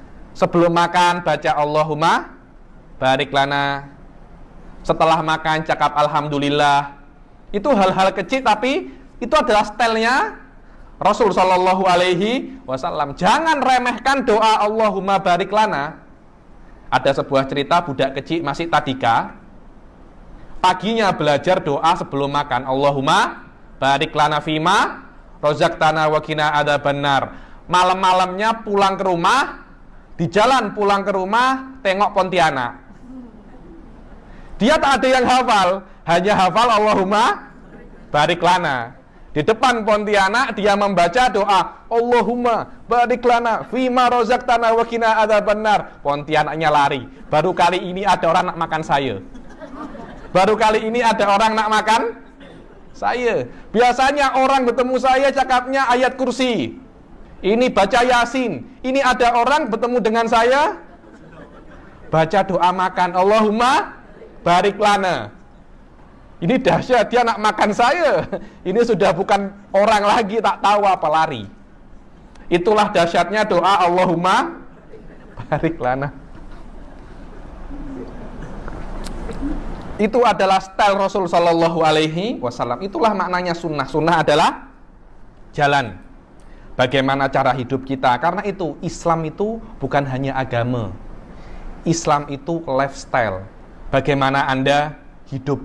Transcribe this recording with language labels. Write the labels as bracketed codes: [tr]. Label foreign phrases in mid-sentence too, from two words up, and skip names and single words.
[ms] Sebelum makan baca [ar] اللهم بارك لنا. [ms] Setelah makan cakap alhamdulillah. Itu hal-hal kecil tapi itu adalah stylenya Rasul [ar] صلى الله عليه وسلم. [ms] Jangan remehkan doa [ar] اللهم بارك لنا. [ms] Ada sebuah cerita budak kecil masih tadika, paginya belajar doa sebelum makan, [ar] اللهم بارك لنا فيما رزقتنا وقنا عذاب النار. [ms] Malam-malamnya pulang ke rumah, di jalan pulang ke rumah tengok Pontianak. Dia tak ada yang hafal, hanya hafal [ar] اللهم بارك لنا. [ms] Di depan Pontianak dia membaca doa [ar] اللهم بارك لنا فيما رزقتنا وقنا عذاب النار. [ms] Pontianaknya lari. Baru kali ini ada orang nak makan saya. Baru kali ini ada orang nak makan saya. Biasanya orang bertemu saya cakapnya ayat kursi, ini baca Yasin. Ini ada orang bertemu dengan saya baca doa makan [ar] اللهم بارك لنا. [ms] Ini dahsyat, dia nak makan saya. Ini sudah bukan orang lagi, tak tahu apa lari. Itulah dahsyatnya doa [ar] اللهم بارك لنا. [ms] Itu adalah style Rasul [ar] صلى الله عليه وسلم. [ms] Itulah maknanya sunnah. Sunnah adalah jalan, bagaimana cara hidup kita. Karena itu Islam itu bukan hanya agama. Islam itu lifestyle, bagaimana Anda hidup.